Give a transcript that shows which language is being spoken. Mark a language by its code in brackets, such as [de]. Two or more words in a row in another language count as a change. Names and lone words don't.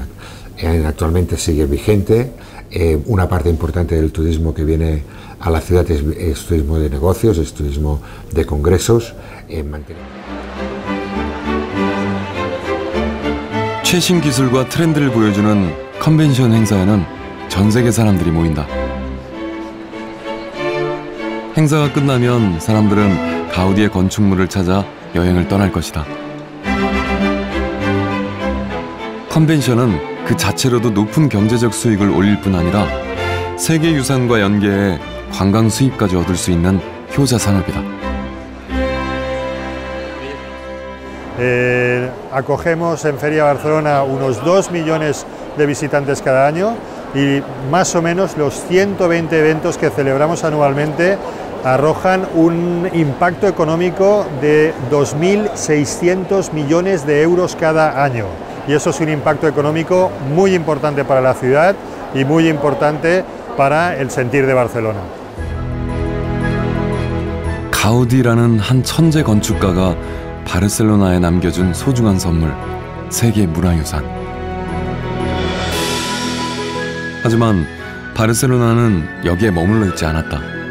[es] Actualmente sigue vigente, una parte importante del turismo que viene a la ciudad es turismo de negocios, es turismo de congresos. [ko] 최신 기술과 트렌드를 보여주는 컨벤션 행사에는 전 세계 사람들이 모인다. 행사가 끝나면 사람들은 가우디의 건축물을 찾아 여행을 떠날 것이다. 컨벤션은 그 자체로도 높은 경제적 수익을 올릴 뿐 아니라 세계유산과 연계해 관광 수입까지 얻을 수 있는 효자 산업이다. [es] Acogemos en Feria Barcelona unos 2 millones de visitantes cada año y más o menos los 120 eventos que celebramos anualmente arrojan un impacto económico de 2.600 millones de euros cada año. Y eso es un impacto económico muy importante para la ciudad y muy importante para el sentir de Barcelona. [ko] 가우디라는 한 천재 건축가가 바르셀로나에 남겨준 소중한 선물, 세계 문화유산. 하지만 바르셀로나는 여기에 머물러 있지 않았다.